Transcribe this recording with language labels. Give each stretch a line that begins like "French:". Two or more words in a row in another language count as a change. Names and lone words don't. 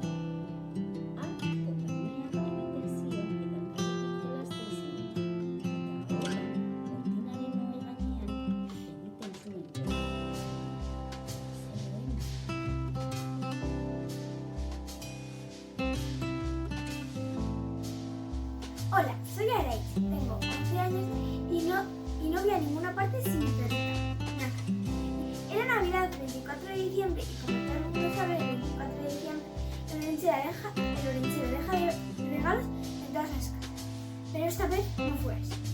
Basque: Han, konpainiak egiten zion eta elkarrekin jolasten ziren. Eta horretan, kortinaren ohe gainean egiten zuen jola. Zegoen.
Spanish: Hola, soy Araiz, tengo 11 años y no voy a ninguna parte sin mi perrita, Naka. Era Navidad el 24 de diciembre y como todo el mundo sabe, el 24 de diciembre el Orense deja de regalos en todas las casas. Pero esta vez no fue así.